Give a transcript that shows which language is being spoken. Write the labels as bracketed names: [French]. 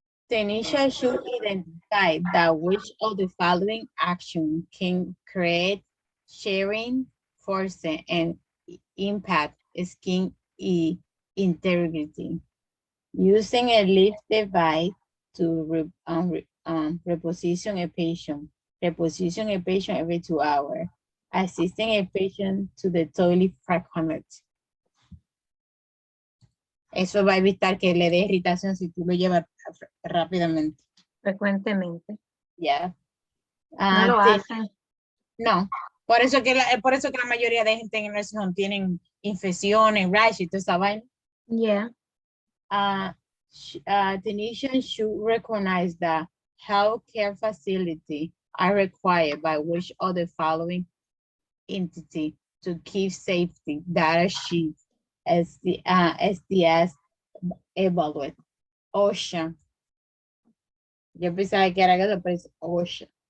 [English] Tanisha should identify that which of the following action can create sharing, force, and impact skin integrity. Using a lift device to reposition a patient. Reposition a patient every 2 hours. Assisting a patient to the toilet frequently. [Spanish] Eso va a evitar que le dé irritación si tú lo llevas rápidamente. Frecuentemente. Ya. No lo hacen. No. Por eso que la mayoría de gente en el nursing home tienen infecciones, rash y toda esa vaina. [English] Yeah. Clinicians should recognize that healthcare facilities are required by which of the following entity to keep safety data sheets as the SDS evaluate. OSHA. [Spanish] Yo pensaba que era eso, pero es OSHA.